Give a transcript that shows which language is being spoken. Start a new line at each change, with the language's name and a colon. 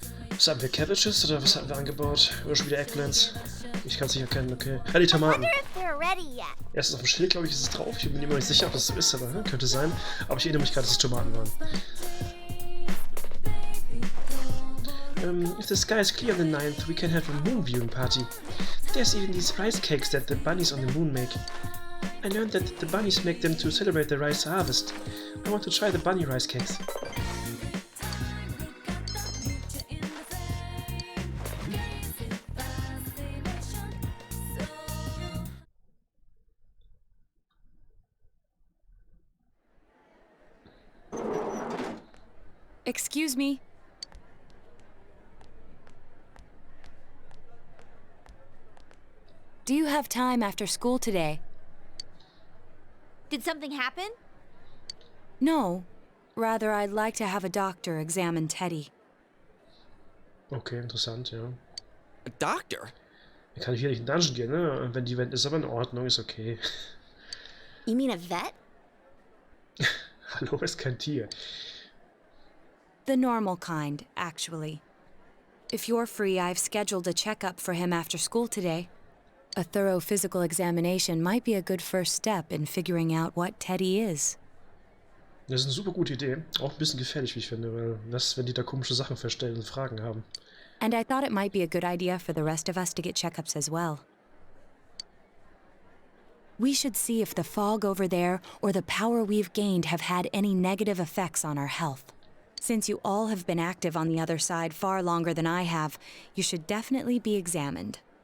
German: Was haben wir? Cabbages oder was hatten wir angebaut? Oder schon wieder Eggplants? Ich kann es nicht erkennen, okay. Ja, die Tomaten. Erstens auf dem Schild, glaube ich, ist es drauf. Ich bin mir immer nicht sicher, ob das so ist, aber könnte sein. Aber ich erinnere mich gerade, dass es Tomaten waren.
English: If the sky is clear on the 9th, we can have a moon viewing party. There's even these rice cakes that the bunnies on the moon make. I learned that the bunnies make them to celebrate the rice harvest. I want to try the bunny rice cakes. Excuse me. Do you have time after school today? Did something happen? No. Rather, I'd like to have a doctor examine Teddy.
German: Okay, interessant, ja.
English: A doctor?
German: Er kann hier nicht in den Dungeon gehen, ne? Und wenn die Event ist aber in Ordnung, ist okay.
English: You mean a vet?
German: Hallo, ist kein Tier.
English: The normal kind, actually. If you're free, I've scheduled a checkup for him after school today. A thorough physical examination might be a good first step in figuring out what Teddy is.
German: Das ist eine super gute Idee. Auch ein bisschen gefährlich, wie ich finde, weil was, wenn die da komische Sachen verstellen und Fragen haben.
English: And I thought it might be a good idea for the rest of us to get checkups as well. We should see if the fog over there or the power we've gained have had any negative effects on our health. Since you all have been active on the other side far longer than I have, you should definitely be examined.